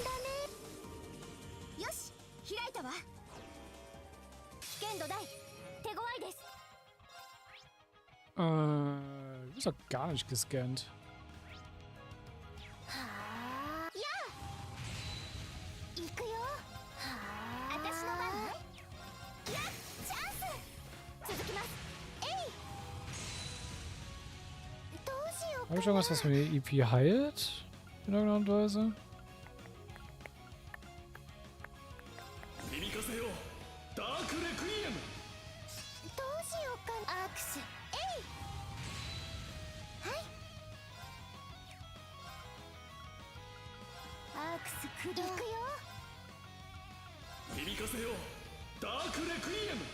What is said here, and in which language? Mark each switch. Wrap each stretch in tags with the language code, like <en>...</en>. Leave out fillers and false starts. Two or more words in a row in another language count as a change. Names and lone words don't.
<ja>よし、開いたわ。危険度大、手強いです。</ja> <de>Du bist doch gar nicht gescannt.</de> <ja>はあ、やあ、行くよ。はあ、私の番ね。やっ、チャンス。続きます。どうしようか</ja> <de>Habe</de> <ja>な。</ja> <de>ich irgendwas, was mir die EP heilt? In irgendeiner Art und Weise?</de> <ja>せよダークレクイエム。どうしようかな。アクスえい。はい。アークス駆動。行くよ。響かせよダークレクイエム。</ja>